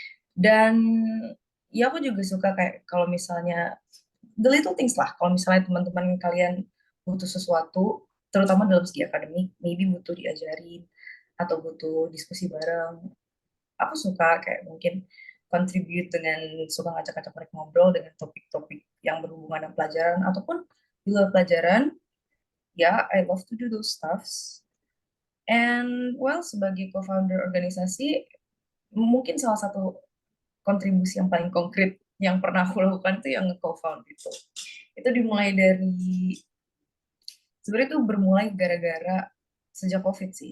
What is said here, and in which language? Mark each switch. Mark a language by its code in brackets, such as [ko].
[id] Dan ya aku juga suka kayak kalau misalnya [en] the little things [id] lah, kalau misalnya teman-teman kalian butuh sesuatu, terutama dalam segi akademik, maybe butuh diajarin atau butuh diskusi bareng, aku suka kayak mungkin contribute dengan suka ngajak-ngajak mereka ngobrol dengan topik-topik yang berhubungan dengan pelajaran ataupun di luar pelajaran. [en] Ya, I love to do those stuffs. And well, [id] sebagai co-founder organisasi, mungkin salah satu kontribusi yang paling konkret yang pernah aku lakukan itu yang nge-co-found itu. Itu dimulai dari, sebenarnya itu bermulai gara-gara sejak COVID sih.